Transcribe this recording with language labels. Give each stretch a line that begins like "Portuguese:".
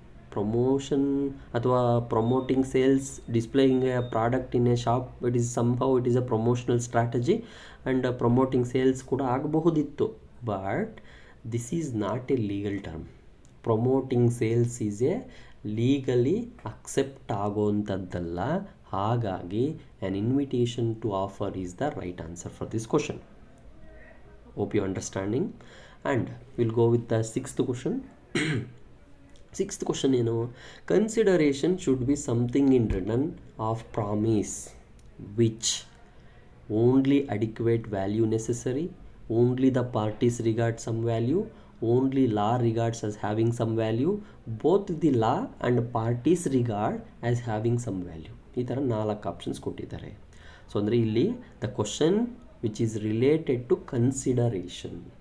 English: promotion ಅಥವಾ promoting sales, displaying a product in a shop, it is somehow it is a promotional strategy and promoting sales
Kannada: ಕೂಡ ಆಗಬಹುದಿತ್ತು.
English: But this is not a legal term. Promoting sales is a legally
Kannada: accept ಆಗೋವಂಥದ್ದಲ್ಲ.
English: ಹಾಗಾಗಿ an invitation to offer is the right answer for this question. Hope you understanding. And we'll go with the 6th question. 6th question ಏನು? Consideration should be something in return of promise which only adequate value necessary, only the parties regard some value, only law regards as having some value, both the law and parties regard as having some value.
Kannada: ಈ ಥರ 4 options ಕೊಟ್ಟಿದ್ದಾರೆ.
English: so
Kannada: ಅಂದರೆ ಇಲ್ಲಿ
English: the question which is related to consideration